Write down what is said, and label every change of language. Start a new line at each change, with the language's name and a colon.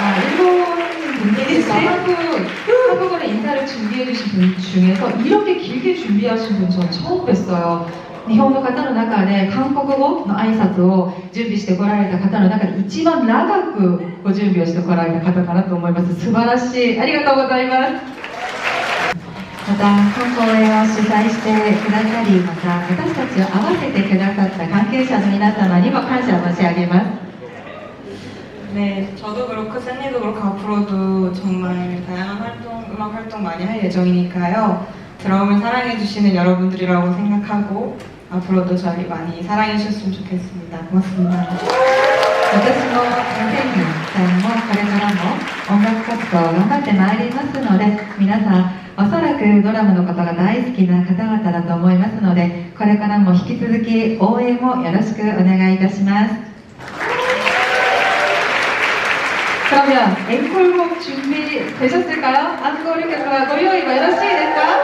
Korean: 일본 분들께서 한국어로 인사를 준비해주신 분 중에서 이렇게 길게 준비하신 분 전 처음 뵀어요.
Japanese: 日本の方の中で韓国語の挨拶を準備してこられた方の中で一番長くご準備をしてこられた方かなと思います。素晴らしい。ありがとうございます。また本公演を主催してくださり、また私たちを合わせてくださった関係者の皆様にも感謝申し上げます。
Korean: 네, 저도 그렇고 샌디도 그렇고 앞으로도 정말 다양한 음악 활동 많이 할 예정이니까요. 드럼을 사랑해주시는 여러분들이라고 생각하고 앞으로도 저희 많이 사랑해주셨으면 좋겠습니다. 고맙습니다.
Japanese: 私も天気さんもこれからも音楽活動を頑張ってまいりますので、皆さんおそらくドラムのことが大好きな方々だと思いますので、これからも引き続き応援もよろしくお願いいたします。
Korean: 그러면 앵콜곡 준비되셨을까요?
Japanese: 앙코르曲はご用意はよろしいですか?